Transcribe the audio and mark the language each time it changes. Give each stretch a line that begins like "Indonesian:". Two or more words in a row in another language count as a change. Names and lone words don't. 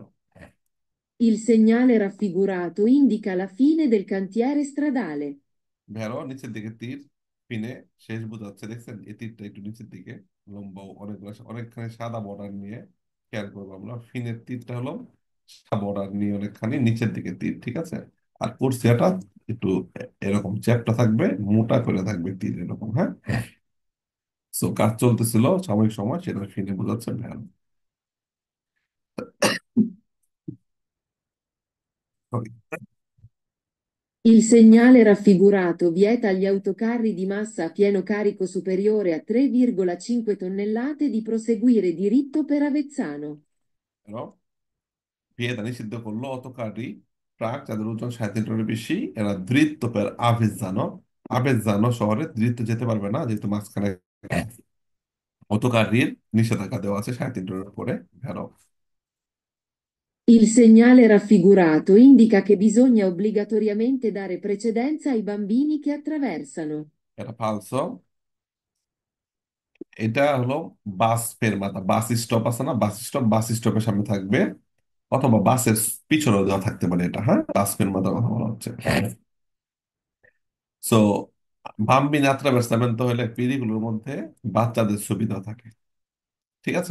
Italian: Il segnale raffigurato indica la fine del cantiere stradale.
Bangla: ভ্যারো নিচের দিকে তীর, ফিনে শেষ বোঝাচ্ছে, দেখছেন এই তীরটা একটু নিচের দিকে, লম্বা অনেকগুলো অনেকখানি সাদা বর্ডার নিয়ে, খেয়াল করবো আমরা ফিনের তীরটা হলো সাদা বর্ডার নিয়ে অনেকখানি নিচের দিকে তীর, ঠিক আছে। আর কোর্সিয়াটা একটু এরকম চ্যাপ্টা থাকবে, মোটা করে থাকবে তীর এরকম, হ্যাঁ। সো কাজ চলতেছিল সাময়িক সময়, সেটা ফিনে বোঝাচ্ছে ভ্যারো।
English: Sorry.
Italian: Il segnale raffigurato vieta agli autocarri di massa a pieno carico superiore a 3,5 tonnellate di proseguire diritto per Avezzano.
Bangla: ভ্যারো ভিয়েতা নিষিদ্ধ করলো অটোকারী ট্রাক যাদের ওজন 3.5 টনের বেশি, এরা
Italian: diritto per Avezzano,
Bangla: আভেজানো শহরে দ্রিত্ব যেতে পারবে না, যেহেতু মাঝখানে অটোকারীর নিষেধাজ্ঞা দেওয়া আছে 3.5 টনের উপরে। ভেড়ো
Italian: Il segnale raffigurato indica che bisogna obbligatoriamente dare precedenza ai bambini che attraversano.
Bangla: এটা ফালসো, এটা হলো
Italian: bus fermata,
Bangla: বাস স্টপ আছে না, বাস স্টপ, বাস স্টপের সামনে থাকবে, অথবা বাসের পিছনেও দেওয়া থাকতে পারে, এটা হ্যাঁ
Italian: bus fermatar
Bangla: কথা বলা হচ্ছে। সো
Italian: bambin attraversament
Bangla: হলে পেরিগুলোর মধ্যে বাচ্চাদের সুবিধা থাকে, ঠিক আছে।